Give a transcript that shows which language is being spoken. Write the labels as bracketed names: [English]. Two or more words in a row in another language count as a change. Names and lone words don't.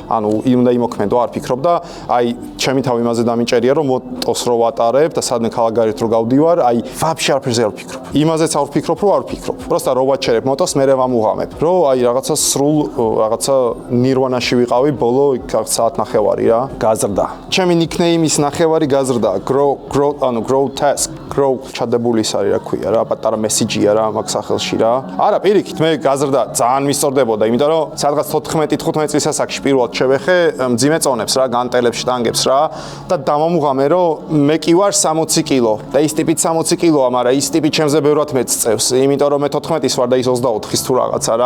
[Georgian] ანუ უნდა იმოქმედო, არ ფიქრობ და აი ჩემი თავი იმაზე დამიჭერია, რომ მოტოს რო ვატარებ და სადმე ქალაქგარეთ რო გავდივარ, აი ვაფშე არაფერზე არ ვფიქრობ. იმაზეც არ ვფიქრობ, რომ არ ვფიქრობ. პროსტა რო ვაჩერებ მოტოს, მე ვამუღამებ. რო აი რაღაცა სრულ რაღაცა ნირვანაში ვიყავი, ბოლო საათ ნახევარი რა, გაზრდა. ჩემი ნიკნეიმის ნახევარი გაზრდა. [English] Grow task, grow [Georgian] ჩადებული ის არის რა ქვია რა, პატარა მესიჯია რა მაგ სახელში რა. არა, პირიქით, მე გაზრდა ძალიან მისწორდებოდა, იმიტომ რომ სადღაც 14-15 წლის ასაკში პირველად შევეხე მძიმე წონებს რა, განტელებს, შტანგებს რა და დამამუღამე რომ მე კი ვარ 60 კილო და ის ტიპით 60 კილოა, მაგრამ ის ტიპი ჩემზე ბევრად მეწწევს, იმიტომ რომ მე 14-ის ვარ და ის 24-ის თუ რაღაცა რა.